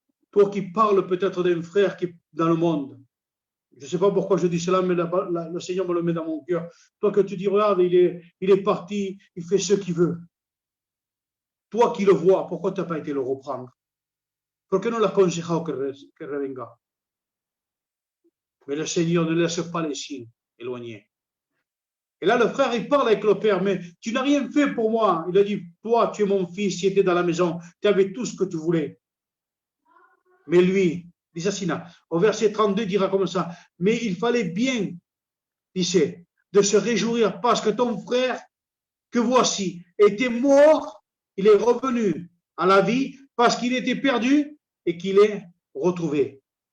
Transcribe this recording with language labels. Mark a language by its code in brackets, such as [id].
[fr] Toi qui parles peut-être d'un frère qui est dans le monde. Je ne sais pas pourquoi je dis cela, mais le Seigneur me le met dans mon cœur. Toi que tu dis, regarde, il est parti, il fait ce qu'il veut. Toi qui le vois, pourquoi tu n'as pas été le reprendre? [es] ¿Por qué no le has aconsejado que revenga? [fr] Mais le Seigneur ne laisse pas les signes éloignés. Et là, le frère, il parle avec le père, mais tu n'as rien fait pour moi. Il a dit, toi, tu es mon fils, tu étais dans la maison, tu avais tout ce que tu voulais. Mais lui, dit Sassina, au verset 32, il dira comme ça, mais il fallait bien, disait, de se réjouir parce que ton frère, que voici, était mort, il est revenu à la vie parce qu'il était perdu et qu'il est retrouvé.